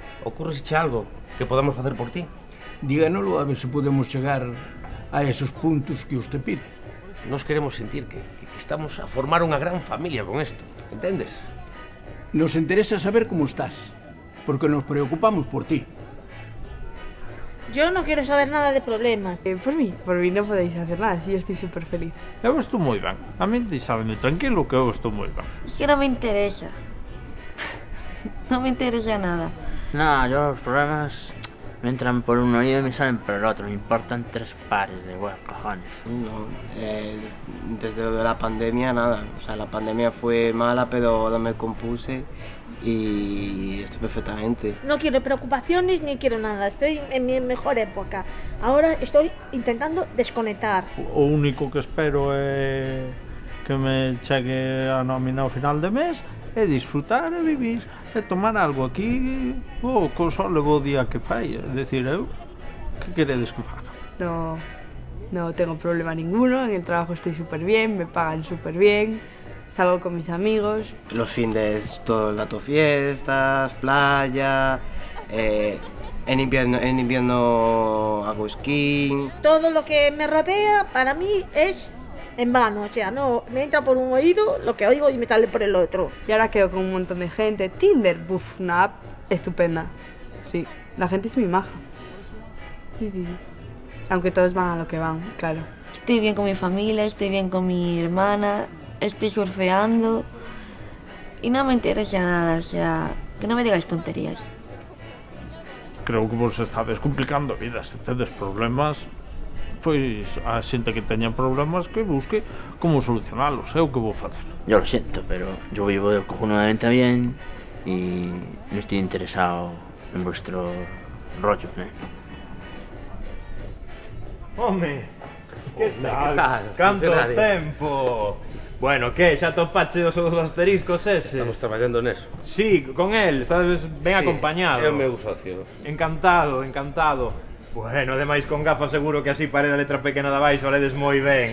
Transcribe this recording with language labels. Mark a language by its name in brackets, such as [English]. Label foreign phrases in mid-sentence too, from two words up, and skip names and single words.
[Galician] Ocurreseche algo que podamos facer por ti? Díganolo a ver se podemos chegar a esos puntos que usted pide. Nos queremos sentir que estamos a formar unha gran familia con isto, entendes? [Spanish] Nos interesa saber como estás, porque nos preocupamos por ti. Yo no quiero saber nada de problemas. Por mí no podéis hacer nada, sí, estoy súper feliz. [Galician] Eu estou moi ben. A min deixadme tranquilo que eu estou moi ben. [Spanish] Es que no me interesa. No me interesa nada. Nada, yo los problemas me entran por un oído y me salen por el otro. Me importan 3 pares de huevos, cojones. No, desde lo de la pandemia nada. O sea, la pandemia fue mala, pero no me compuse y estoy perfectamente. No quiero preocupaciones ni quiero nada. Estoy en mi mejor época. Ahora estoy intentando desconectar. [Galician] O único que espero é que me chegue a nómina ao final de mes e disfrutar e vivir e tomar algo aquí o console o día que fai. É dicir, eu, que queredes que faga? [Spanish] No tengo problema ninguno, en el trabajo estoy súper bien, me pagan súper bien, salgo con mis amigos. Los fines todo el dato fiestas, playa, en invierno hago esquí. Todo lo que me rodea para mí es en vano, o sea, no me entra por un oído lo que oigo y me sale por el otro. Y ahora quedo con un montón de gente. Tinder, una app estupenda. Sí, la gente es muy maja. Sí. Aunque todos van a lo que van, claro. Estoy bien con mi familia, estoy bien con mi hermana, estoy surfeando y no me interesa nada, o sea, que no me digáis tonterías. [Galician] Creo que vos estades complicando a vida. Se tedes problemas, pois a xente que teña problemas que busque como solucionalos, é o que vou facer. [Spanish] Yo lo siento, pero yo vivo cojonudamente bien y no estoy interesado en vuestro rollo, ¿eh? [Galician] Home, que tal? Canto Canto tempo? Bueno, que, xa topache os asteriscos ese? Estamos traballando neso. Sí, con él, estás ben acompañado. É o meu socio. Encantado, encantado. Bueno, ademais con gafas seguro que así pare a letra pequena de abaixo a ledes moi ben,